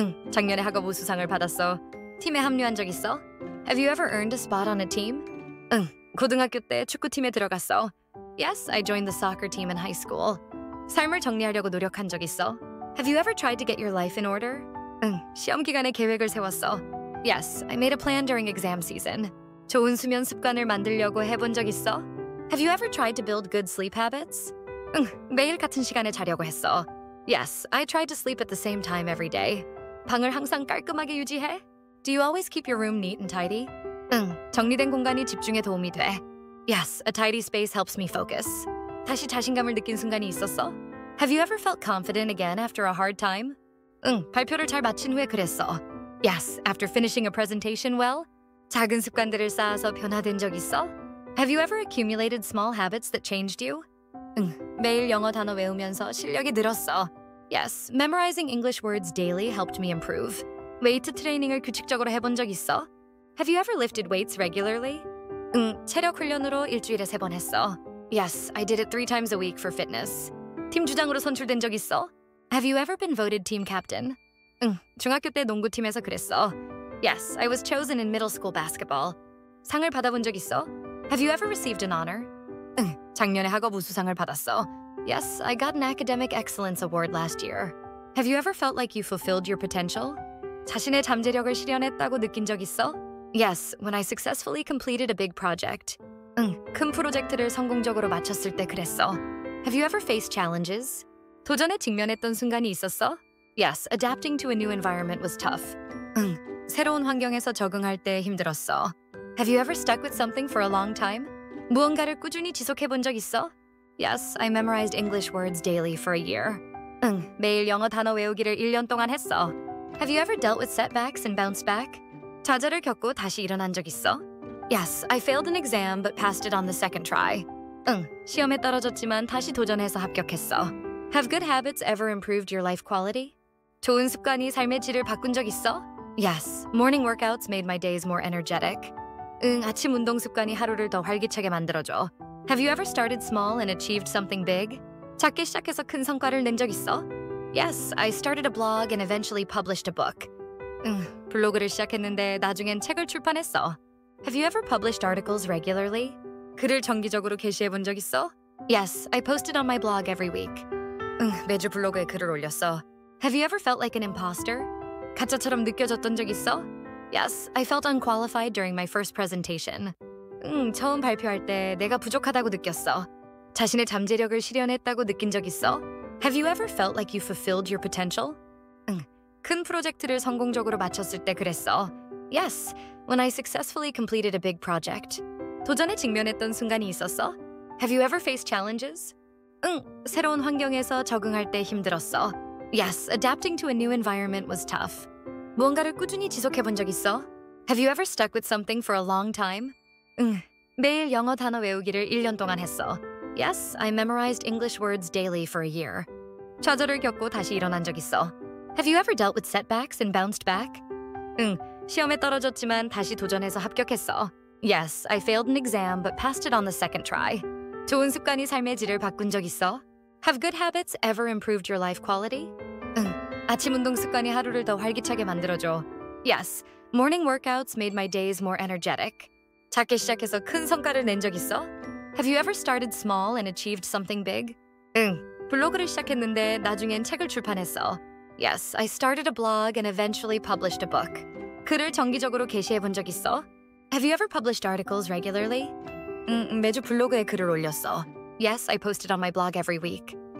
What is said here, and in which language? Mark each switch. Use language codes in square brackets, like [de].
[ko] 작년에 학업 우수상을 받았어. 팀에 합류한 적 있어? [en] Have you ever earned a spot on a team? [ko] 고등학교 때 축구팀에 들어갔어. [en] Yes, I joined the soccer team in high school. [ko] 삶을 정리하려고 노력한 적 있어? [en] Have you ever tried to get your life in order? [ko] 시험 기간에 계획을 세웠어. [en] Yes, I made a plan during exam season. [ko] 좋은 수면 습관을 만들려고 해본 적 있어? [en] Have you ever tried to build good sleep habits? [ko] 매일 같은 시간에 자려고 했어. [en] Yes, I tried to sleep at the same time every day. [ko] 방을 항상 깔끔하게 유지해? [en] Do you always keep your room neat and tidy? [ko] 정리된 공간이 집중에 도움이 돼. [en] Yes, a tidy space helps me focus. [ko] 다시 자신감을 느낀 순간이 있었어? [en] Have you ever felt confident again after a hard time? [ko] 발표를 잘 마친 후에 그랬어. [en] Yes, after finishing a presentation well. [ko] 작은 습관들을 쌓아서 변화된 적 있어? [en] Have you ever accumulated small habits that changed you? [ko] 매일 영어 단어 외우면서 실력이 늘었어. [en] Yes, memorizing English words daily helped me improve. [ko] 웨이트 트레이닝을 규칙적으로 해본 적 있어? [en] Have you ever lifted weights regularly? [ko] 체력 훈련으로 일주일에 3번 했어. [en] Yes, I did it 3 times a week for fitness. [ko] 팀 주장으로 선출된 적 있어? [en] Have you ever been voted team captain? [ko] 중학교 때 농구팀에서 그랬어. [en] Yes, I was chosen in middle school basketball. [ko] 상을 받아본 적 있어? [en] Have you ever received an honor? [ko] 작년에 학업 우수상을 받았어. [en] Yes, I got an academic excellence award last year. Have you ever felt like you fulfilled your potential? [ko] 자신의 잠재력을 실현했다고 느낀 적 있어? [en] Yes, when I successfully completed a big project. [ko] 큰 프로젝트를 성공적으로 마쳤을 때 그랬어. [en] Have you ever faced challenges? [ko] 도전에 직면했던 순간이 있었어? [en] Yes, adapting to a new environment was tough. [ko] 새로운 환경에서 적응할 때 힘들었어. [en] Have you ever stuck with something for a long time? [ko] 무언가를 꾸준히 지속해 본 적 있어? [en] Yes, I memorized English words daily for a year. [ko] 매일 영어 단어 외우기를 1년 동안 했어. [en] Have you ever dealt with setbacks and bounced back? [ko] 좌절을 겪고 다시 일어난 적 있어? [en] Yes, I failed an exam but passed it on the second try. [ko] 시험에 떨어졌지만 다시 도전해서 합격했어. [en] Have good habits ever improved your life quality? [ko] 좋은 습관이 삶의 질을 바꾼 적 있어? [en] Yes, morning workouts made my days more energetic. [ko] 응, 아침 운동 습관이 하루를 더 활기차게 만들어줘. [en] Have you ever started small and achieved something big? [ko] 작게 시작해서 큰 성과를 낸 적 있어? [en] Yes, I started a blog and eventually published a book. [ko] 응, 블로그를 시작했는데 나중엔 책을 출판했어. [en] Have you ever published articles regularly? [ko] 글을 정기적으로 게시해 본 적 있어? [en] Yes, I posted on my blog every week. [ko] 응, 매주 블로그에 글을 올렸어. [en] Have you ever felt like an imposter? [ko] 가짜처럼 느껴졌던 적 있어? [en] Yes, I felt unqualified during my first presentation. [ko] 응, 처음 발표할 때 내가 부족하다고 느꼈어. 자신의 잠재력을 실현했다고 느낀 적 있어? [en] Have you ever felt like you fulfilled your potential? [ko] 응, 큰 프로젝트를 성공적으로 마쳤을 때 그랬어. [en] Yes, when I successfully completed a big project. [ko] 도전에 직면했던 순간이 있었어? [en] Have you ever faced challenges? [ko] 응, 새로운 환경에서 적응할 때 힘들었어. [en] Yes, adapting to a new environment was tough. [ko] 무언가를 꾸준히 지속해 본 적 있어? [en] Have you ever stuck with something for a long time? [ko] 응, 매일 영어 단어 외우기를 1년 동안 했어. [en] Yes, I memorized English words daily for a year. [ko] 좌절을 겪고 다시 일어난 적 있어. [en] Have you ever dealt with setbacks and bounced back? [ko] 응, 시험에 떨어졌지만 다시 도전해서 합격했어. [en] Yes, I failed an exam but passed it on the second try. [ko] 좋은 습관이 삶의 질을 바꾼 적 있어? [en] Have good habits ever improved your life quality? [ko] 응, 아침 운동 습관이 하루를 더 활기차게 만들어줘. [en] Yes, morning workouts made my days more energetic. [ko] 작게 시작해서 큰 성과를 낸 적 있어? [en] Have you ever started small and achieved something big? [ko] 응, 블로그를 시작했는데 나중엔 책을 출판했어. [en] Yes, I started a blog and eventually published a book. [ko] 글을 정기적으로 게시해 본 적 있어? [en] Have you ever published articles regularly? [ko] 응, 매주 블로그에 글을 올렸어. [en] Yes, I posted on my blog every week.